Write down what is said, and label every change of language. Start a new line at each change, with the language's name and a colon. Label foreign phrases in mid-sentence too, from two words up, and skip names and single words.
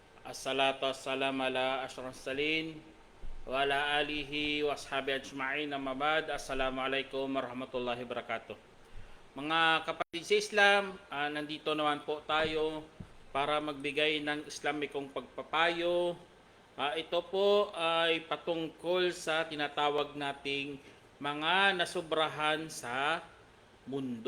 Arabic: الصلاة والسلام على أشرف المرسلين وعلى آله وأصحابه أجمعين، أما بعد. السلام عليكم ورحمة الله وبركاته.
Filipino: Mga kapatid sa Islam, nandito naman po tayo para magbigay ng Islamikong pagpapayo. Ito po ay patungkol sa tinatawag nating mga nasubrahan sa mundo.